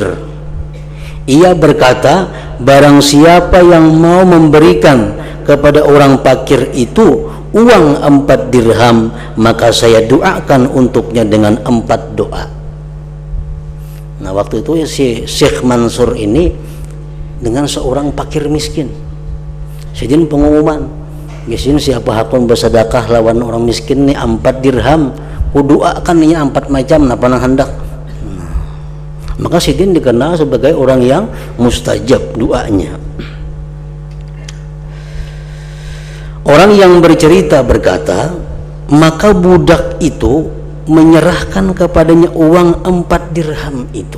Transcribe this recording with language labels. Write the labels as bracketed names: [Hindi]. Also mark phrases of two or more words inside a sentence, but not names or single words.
[Indonesian] Ia berkata, barang siapa yang mau memberikan kepada orang fakir itu uang 4 dirham, maka saya doakan untuknya dengan 4 doa. Nah, waktu itu si Syekh Mansur ini dengan seorang fakir miskin. [Banjar] Sedin pengumuman, biasanya siapa hakun bersedekah lawan orang miskin nih 4 dirham, ku doakan nih 4 macam napa nang hendak. [Indonesian] Maka Sidin dikenal sebagai orang yang mustajab doanya. Orang yang bercerita berkata, maka budak itu menyerahkan kepadanya uang 4 dirham itu.